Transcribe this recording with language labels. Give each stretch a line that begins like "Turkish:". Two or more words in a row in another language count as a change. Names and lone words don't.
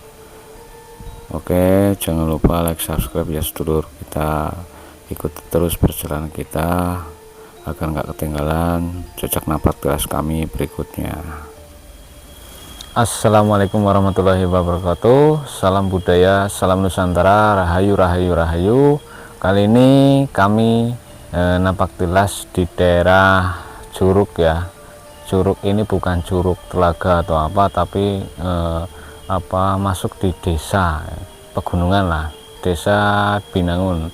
Indonesian: Oke, jangan lupa like, subscribe ya sedulur. Kita ikuti terus perjalanan kita agar nggak ketinggalan jejak Napak Tilas kami berikutnya.
Arabic: السلام عليكم ورحمة الله وبركاته.
Indonesian: Salam budaya, salam Nusantara, rahayu rahayu rahayu. Kali ini kami Napak Tilas di daerah Curug ya. Curug ini bukan curug telaga atau apa, tapi masuk di desa pegunungan lah, desa Binangun.